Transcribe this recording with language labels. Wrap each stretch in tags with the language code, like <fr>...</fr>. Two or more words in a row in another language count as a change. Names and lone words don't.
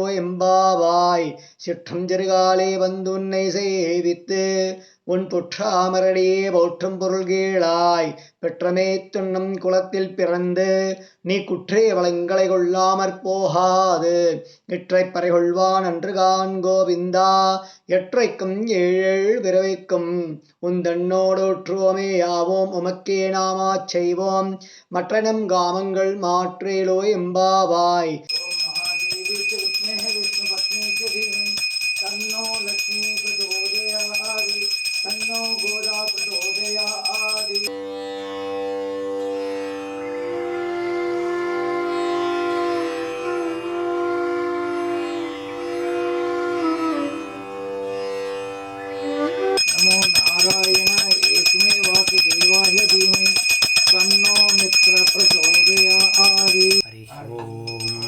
<ta>எம்பாவாய் சிற்றஞ்சிறுகாலே வந்துன்னை சேவித்து உன் பொற்றாமரடியே போற்றும் பொருள் கேளாய் பெற்றமே துண்ணும் குலத்தில் பிறந்து நீ குற்றே வளங்களை கொள்ளாமற் போகாது இற்றைப்பறை கொள்வான் அன்றுகான் கோவிந்தா எற்றைக்கும் ஏழேழ் பிறவிக்கும் உந்தன்னோடு உற்றுவோமே யாவோம் உமக்கே நாமாச் செய்வோம் மற்றனம் காமங்கள் மாற்றேலோ எம்பாவாய்</ta> <sa>तन्नो लक्ष्मी प्रचोदयादि तन्नो गोदा प्रचोदयादि नमो नारायणाय एकमे वासुदेवाय धीमहि तन्नो मित्र प्रचोदयादि हरि ओम</sa>